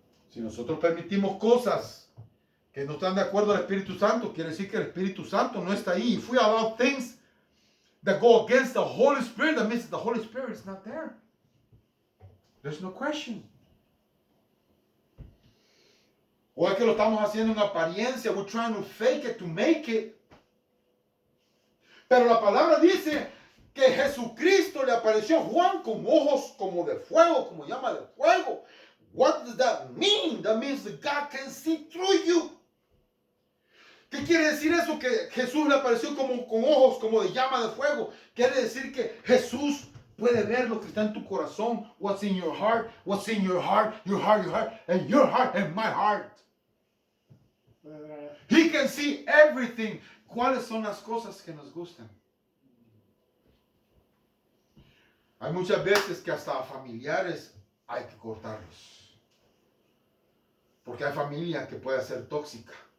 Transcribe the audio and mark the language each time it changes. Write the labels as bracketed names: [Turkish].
[Spanish] Si nosotros permitimos cosas que no están de acuerdo al Espíritu Santo, quiere decir que el Espíritu Santo no está ahí. [English] If we allow things that go against the Holy Spirit, that means the Holy Spirit is not there. There's no question. [Spanish] O es que lo estamos haciendo en apariencia. [English] We're trying to fake it to make it. [Spanish] Pero la palabra dice que Jesucristo le apareció a Juan con ojos como de fuego, como llama de fuego. [English] What does that mean? That means that God can see through you. [Spanish] ¿Qué quiere decir eso? Que Jesús le apareció como con ojos como de llama de fuego. Quiere decir que Jesús puede ver lo que está en tu corazón. [English] What's in your heart, what's in your heart, and your heart and my heart. He can see everything. [Spanish] ¿Cuáles son las cosas que nos gustan? Hay muchas veces que hasta a familiares hay que cortarlos. Porque hay familia que puede ser tóxica.